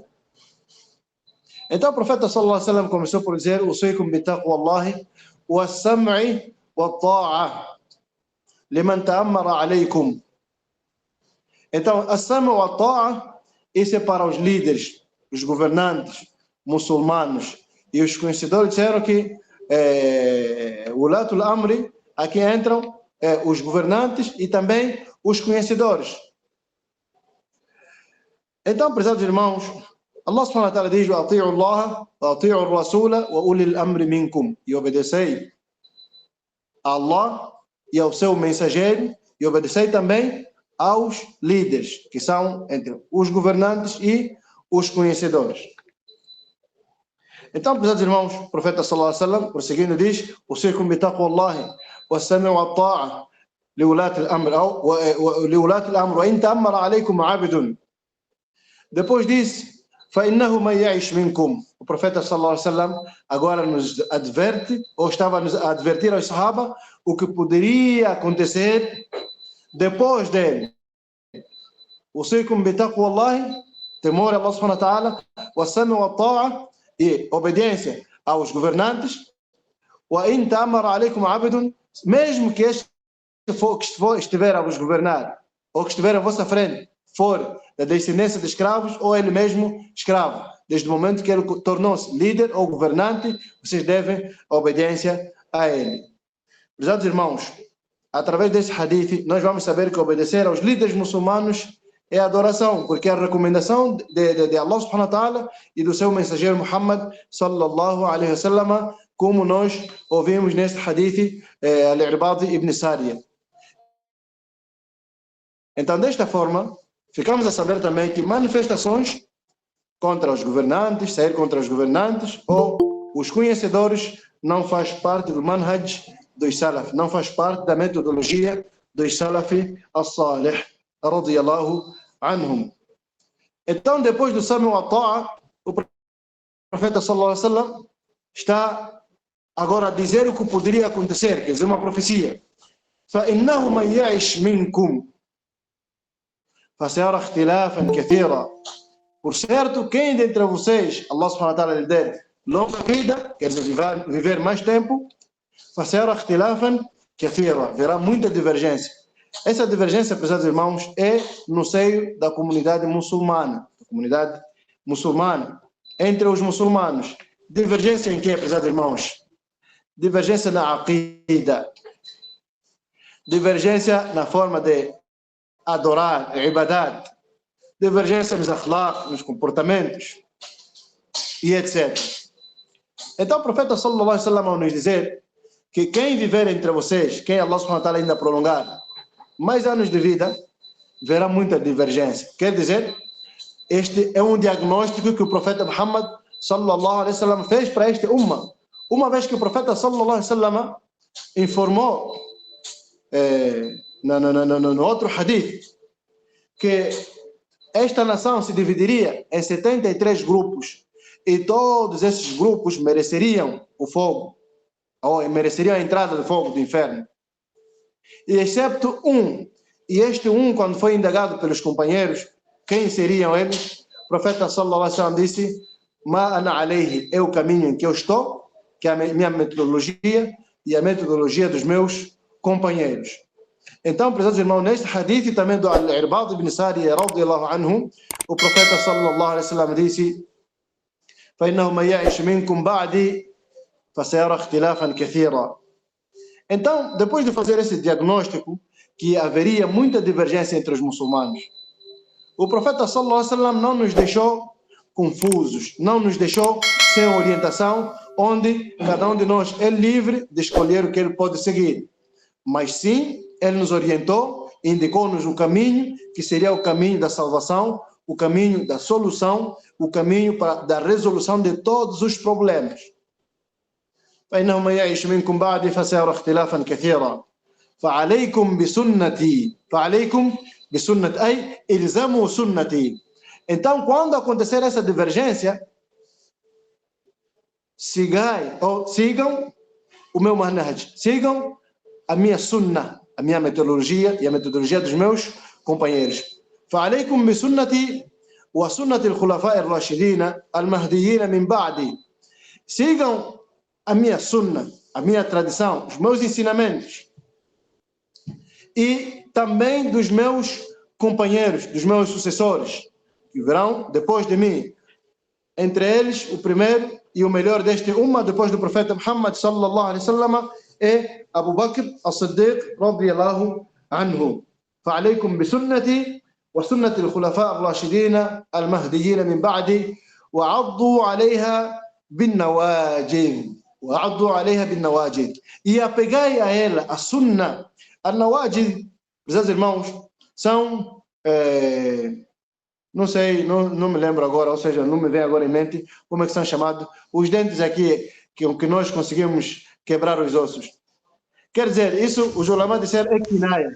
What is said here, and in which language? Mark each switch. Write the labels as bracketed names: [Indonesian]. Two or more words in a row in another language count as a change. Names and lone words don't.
[Portuguese] Então o profeta [Arabic] صلى الله عليه وسلم [Portuguese] começou por dizer: [Arabic] "أوصيكم بتقوى الله والسمع والطاعة لمن تأمر عليكم." [Portuguese] Então, [Arabic] السمع والطاعة, [Portuguese] isso é para os líderes, os governantes muçulmanos, e os conhecedores disseram que [Arabic] ولاة الأمر, [Portuguese] aqui entram os governantes e também os conhecedores. Então, prezados irmãos, [Arabic] الله سبحانه وتعالى diz: "أطيعوا الله وأطيعوا الرسول وأولي الأمر منكم." [Portuguese] E obedecei a Allah e ao seu mensageiro, e obedecei também aos líderes, que são entre os governantes e os conhecedores. Então, prezados irmãos, o profeta [Arabic] صلى الله عليه وسلم, [Portuguese] prosseguindo, diz: [Arabic] "أوصيكم بتقوى الله والسمع والطاعة لولاة الأمر وإن تأمر عليكم عبد." [Portuguese] Depois disse: [Arabic] "فإنه من يعش منكم." [Portuguese] O profeta [Arabic] صلى الله عليه وسلم [Portuguese] agora nos adverte, ou estava a advertir aos sahaba, o que poderia acontecer depois dele. [Arabic] "أوصيكم بتقوى الله", [Portuguese] temor a [Arabic] الله سبحانه وتعالى والسمع والطاعة, [Portuguese] e obediência aos governantes, [Arabic] وإن تأمر عليكم عبد, [Portuguese] mesmo que este que estiver a vos governar, ou que estiver à vossa frente, for da descendência de escravos, ou ele mesmo escravo, desde o momento que ele tornou-se líder ou governante, vocês devem a obediência a ele. Prezados irmãos, através desse hadith, nós vamos saber que obedecer aos líderes muçulmanos é adoração, porque é a recomendação de [Arabic] الله سبحانه وتعالى [Portuguese] e do seu mensageiro Muhammad [Arabic] صلى الله عليه وسلم, [Portuguese] como nós ouvimos neste hadith Al-Irbadi ibn Sariya. Então, desta forma, ficamos a saber também que manifestações contra os governantes, sair contra os governantes ou os conhecedores não faz parte do manhaj dos salaf, não faz parte da metodologia dos [Arabic] السلف الصالح رضي الله عنهم. [Portuguese] Então, depois do [Arabic] السمع والطاعة, [Portuguese] o profeta [Arabic] صلى الله عليه وسلم [Portuguese] está agora a dizer o que poderia acontecer, quer dizer, uma profecia. [Arabic] فإنه من يعش منكم فسيرى اختلافا كثيرا. [Portuguese] Por certo, quem dentre vocês, [Arabic] الله سبحانه وتعالى [Portuguese] lhe der longa vida, quer dizer, viver mais tempo, [Arabic] فسيرى اختلافا كثيرا, [Portuguese] verá muita divergência. Essa divergência, prezados irmãos, é no seio da comunidade muçulmana, entre os muçulmanos. Divergência em que, prezados irmãos? Divergência na aqida, divergência na forma de adorar, ibadat, divergência nos akhlaq, nos comportamentos e etc. Então o profeta [Arabic] صلى الله عليه وسلم [Portuguese] nos dizer que quem viver entre vocês, quem [Arabic] الله سبحانه وتعالى [Portuguese] ainda prolongar mais anos de vida, verá muita divergência. Quer dizer, este é um diagnóstico que o profeta Muhammad [Arabic] صلى الله عليه وسلم [Portuguese] fez para este umma. Uma vez que o profeta [Arabic] صلى الله عليه وسلم [Portuguese] informou no outro hadith que esta nação se dividiria em 73 grupos e todos esses grupos mereceriam o fogo, ou mereceriam a entrada do fogo do inferno, e excepto um. E este um, quando foi indagado pelos companheiros quem seriam eles, o profeta [Arabic] صلى الله عليه وسلم [Portuguese] disse: [Arabic] ما أنا عليه, [Portuguese] é o caminho em que eu estou, que é a minha metodologia e a metodologia dos meus companheiros. Então, prezados irmãos, neste hadith também do Al-Irbad ibn Sariya [Arabic] رضي الله عنه, [Portuguese] o profeta [Arabic] صلى الله عليه وسلم [Portuguese] disse: [Arabic] فإنه من يعش منكم بعدي فسيرى اختلافا كثيرا. [Portuguese] Então, depois de fazer esse diagnóstico que haveria muita divergência entre os muçulmanos, o profeta [Arabic] صلى الله عليه وسلم [Portuguese] não nos deixou confusos, não nos deixou sem orientação, onde cada um de nós é livre de escolher o que ele pode seguir. Mas sim, ele nos orientou, indicou-nos o caminho, que seria o caminho da salvação, o caminho da solução, o caminho da resolução de todos os problemas. [Arabic] فإنه من يعيش منكم بعدي فسيرى اختلافا كثيرا فعليكم بسنة أي إلزموا سنتي. [Portuguese] Então, quando acontecer essa divergência, sigam o meu manhaj, sigam a minha sunnah, a minha metodologia e a metodologia dos meus companheiros. [Arabic] فعليكم بسنتي وسنة الخلفاء الراشدين المهديين من بعدي. [Portuguese] Sigam a minha sunnah, a minha tradição, os meus ensinamentos e também dos meus companheiros, dos meus sucessores, que virão depois de mim. Entre eles, o primeiro e o melhor deste umma, depois do profeta Muhammad [Arabic] صلى الله عليه وسلم, [Portuguese] é Abu Bakr as-Siddiq [Arabic] رضي الله عنه. فعليكم بسنتي وسنة الخلفاء الراشدين المهديين من بعدي وعضوا عليها بالنواجذ. [Portuguese] E apegai a ela, a sunnah. Al-Nawajid, meus irmãos, são, não sei, não me lembro agora, ou seja, não me vem agora em mente como é que são chamados os dentes aqui, que nós conseguimos quebrar os ossos. Quer dizer, isso, os ulama disseram é kinaya.